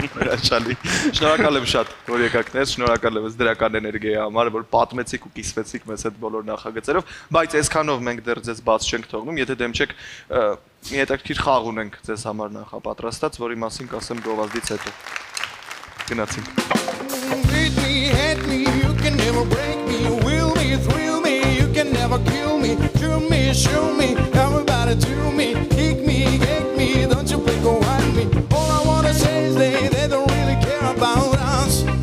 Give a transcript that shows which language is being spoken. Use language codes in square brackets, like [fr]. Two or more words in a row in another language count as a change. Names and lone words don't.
[hy] Հրաշալի։ Շնորհակալ եմ շատ, որ եկաք ներս, շնորհակալ եմ դրական էներգիայի համար, որ պատմեցիք ու կիսվեցիք մեզ հետ բոլոր նախագծերով, բայց այսքանով մենք դեռ ձեզ բաց չենք թողնում, եթե դեմ չեք մի հետաքրքիր խաղ ունենք ձեզ համար նախապատրաստած, որի մասին կասեմ գովազդից հետո։ Գնացինք։ [en] Show me, everybody to me, kick me, don't you blink or whine me. All I wanna say is they don't really care about us.